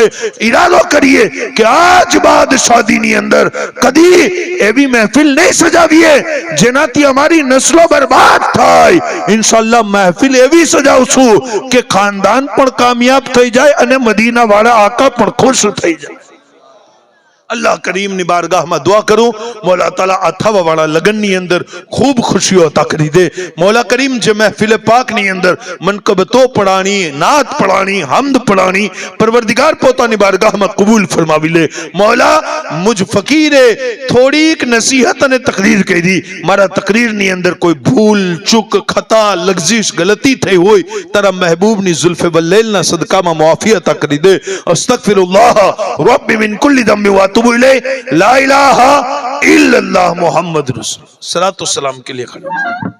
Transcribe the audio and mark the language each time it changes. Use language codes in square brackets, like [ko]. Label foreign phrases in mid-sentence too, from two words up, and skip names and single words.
[gu] ઈરાદો કરીએ કે આજ બાદ શાદીની અંદર કદી એવી મહેફિલ નહીં સજાવીએ જેનાથી અમારી નસ્લો બરબાદ થાય. ઇન્શાઅલ્લાહ મહેફિલ એવી સજાવશું કે ખાનદાન પણ કામયાબ થઈ જાય અને મદીના વાળા આકા પણ ખુશ થઈ જાય. अल्लाह करीम ની બારગાહમાં દુઆ કરું મૌલા તાલા આ થવા વાળા લગનની અંદર ખૂબ ખુશીઓ અતા કરી દે. મૌલા કરીમ જે મહેફિલ પાકની અંદર મનકબતો પડાણી, નાત પડાણી, હમદ પડાણી પરવરદિગાર પોતાની બારગાહમાં કબૂલ ફરમાવી લે. મૌલા મુझ ફકીરે થોડીક નસીહત અને તકરીર કરી, મારા તકરીરની અંદર કોઈ ભૂલ ચૂક ખતા લગઝિશ ગલતી થઈ હોય તારા મહેબૂબની ઝુલ્ફે વલ્લૈલના સદકામાં મુઆફી અતા કરી દે. [ar] أستغفر الله ربي من كل ذنب و أتوب إليه لا إله إلا الله محمد رسول [ur] صلوٰۃ و سلام کے لیے کھڑے.